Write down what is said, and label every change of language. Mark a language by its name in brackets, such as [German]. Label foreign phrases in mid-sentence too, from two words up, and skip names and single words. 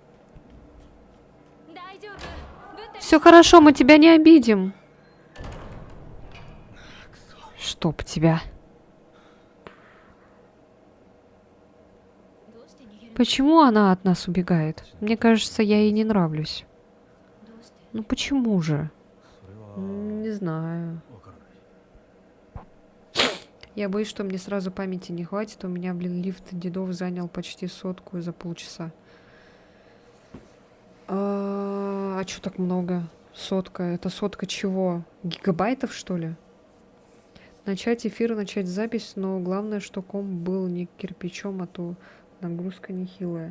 [Russian] Все хорошо, мы тебя не обидим. Чтоб тебя. Почему она от нас убегает? Мне кажется, я ей не нравлюсь. Ну почему же? [Japanese] それは [Russian] Не знаю. [Japanese] わからない。 [Russian] Я боюсь, что мне сразу памяти не хватит. У меня, блин, лифт дедов занял почти 100 за полчаса. А чё так много? 100. Это 100 чего? Гигабайтов, что ли? Начать эфир, начать запись, но главное, что комп был не кирпичом, а то нагрузка нехилая.